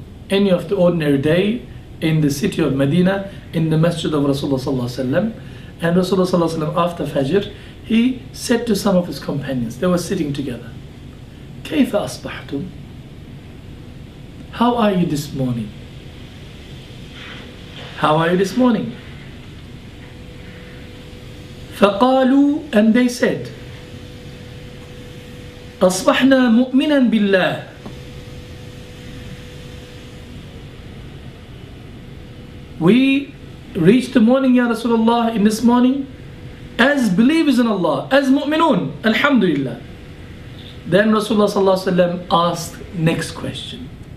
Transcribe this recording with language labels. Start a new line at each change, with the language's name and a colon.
English: Any of the ordinary day in the city of Medina, in the masjid of Rasulullah sallallahu alaihi wasallam, and Rasulullah sallallahu alaihi wasallam after Fajr, he said to some of his companions, they were sitting together,
Arabic: كيف أصبحتم?
English: How are you this morning? How are you this morning?
Arabic: فقالوا,
English: and they said,
Arabic: أصبحنا مؤمنا بالله.
English: We reached the morning, Ya Rasulullah, in this morning as believers in Allah, as mu'minun, alhamdulillah. Then Rasulullah sallallahu alaihi wasallam asked next question.